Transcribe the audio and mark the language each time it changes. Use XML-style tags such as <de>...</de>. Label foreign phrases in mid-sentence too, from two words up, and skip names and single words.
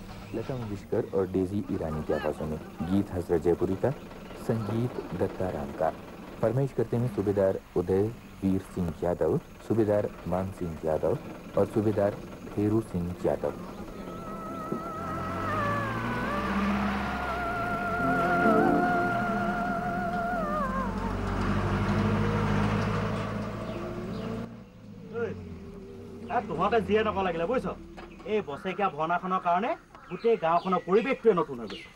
<hi>लता मंगेशकर और डेजी ईरानी की आवाज़ों में गीत हजरत जयपुरी का, संगीत दत्ताराम का। फरमाइश करते हैं सूबेदार उदय वीर सिंह यादव, सूबेदार मान सिंह यादव और सूबेदार फेरू सिंह यादव।</hi> <as>তোমাতে যিয়ে নক লাগিলে বুজিছ, এই বছৰেকীয়া ভাওনাখনৰ কাৰণে গোটেই গাঁওখনৰ পৰিৱেশটোৱে নতুন হৈ গৈছে।</as>